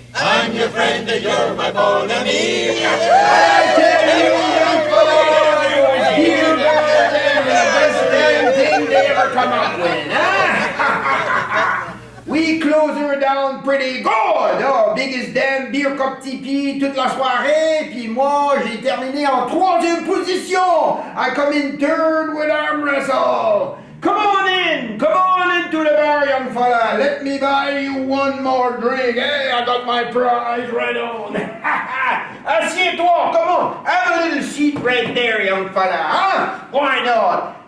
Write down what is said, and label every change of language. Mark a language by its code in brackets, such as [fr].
[en] I'm your friend and you're my [fr] bon ami. [en] I tell you, young fellow, here, the best damn thing they ever come up with, huh? We close her down pretty good. Oh, biggest damn beer cup tipi [fr] toute la soirée. Puis moi, j'ai terminé en 3e position. [en] I come in 3rd with arm wrestle. Come on into the bar, young fella. Let me buy you one more drink. Hey, I got my prize right on. [fr] Assieds-toi, [en] come on. Have a little seat right there, young fella, huh? Why not?